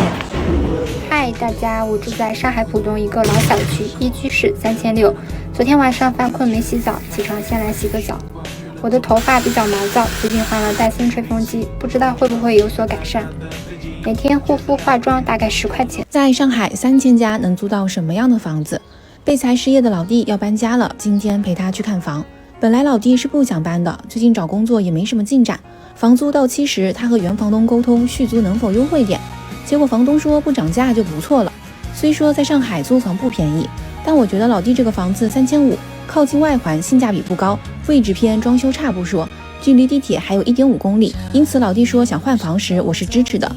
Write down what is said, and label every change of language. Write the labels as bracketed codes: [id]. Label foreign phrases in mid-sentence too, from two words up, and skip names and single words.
[zh] 嗨，大家，我住在上海浦東一個老小區，1居室3600。昨天晚上犯困沒洗澡，起床先來洗個澡。我的頭髮比較毛躁，最近換了戴森吹風機，不知道會不會有所改善。每天護膚化妝大概10塊錢。在上海3000家能租到什麼樣的房子？被裁失業的老弟要搬家了，今天陪他去看房。本來老弟是不想搬的，最近找工作也沒什麼進展。房租到期時，他和原房東溝通續租能否優惠點，結果房東說不漲價就不錯了。雖說在上海租房不便宜，但我覺得老弟這個房子3500，靠近外環，性價比不高，位置偏，裝修差不說，距離地鐵還有1.5公里，因此老弟說想換房時，我是支持的。